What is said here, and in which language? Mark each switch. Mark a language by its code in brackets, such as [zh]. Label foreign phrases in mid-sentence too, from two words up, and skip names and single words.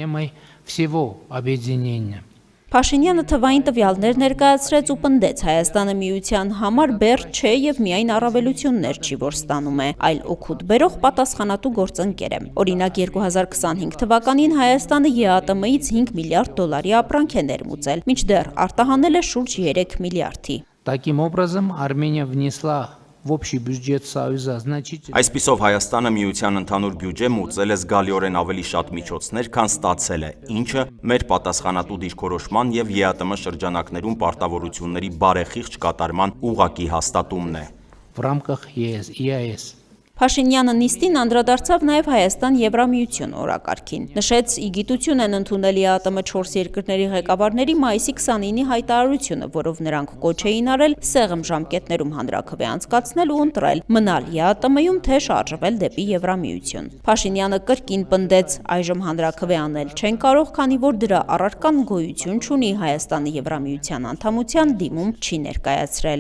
[hy] Փաշինյանը թվային տվյալներ ներկայացրեց ու պնդեց Հայաստանը միության համար բեռ չէ եւ միայն առավելություններ չի, որ ստանում է, այլ օգուտ բերող պատասխանատու գործընկեր է։ Օրինակ 2025 թվականին Հայաստանը ԵԱՏՄ-ից 5 միլիարդ դոլարի ապրանք է ներմուծել, մինչդեռ արտահանել է շուրջ 3 միլիարդի։ [ru] Таким образом, Армения внесла в общий бюджет Союза значительно. [hy] Այսպիսով Հայաստանը միության ընդհանուր բյուջե մուծել է զգալիորեն ավելի շատ միջոցներ, քան ստացել է, ինչը մեր պատասխանատու դիրքորոշման եւ ԵԱՏՄ շրջանակներում պարտավորությունների բարեխիղճ կատարման ուղղակի հաստատումն է։ [ru] В рамках ЕАЭС. [hy] Փաշինյանը նիստին անդրադարձավ նաև Հայաստան-Եվրամիություն օրակարգին։ Նշեց, ի գիտություն են ընդունել ԵԱՏՄ 4 երկրների ղեկավարների մայիսի 29-ի հայտարարությունը, որով նրանք կոչ էին արել սեղմ ժամկետներում հանրաքվե անցկացնել ու ընտրել մնալ ԵԱՏՄ-ում, թե շարժվել դեպի Եվրամիություն։ Փաշինյանը կրկին պնդեց, այժմ հանրաքվե անել չեն կարող, քանի որ դրա առարկան գոյություն չունի, Հայաստանը Եվրամիության անդամության դիմում չի ներկայացրել։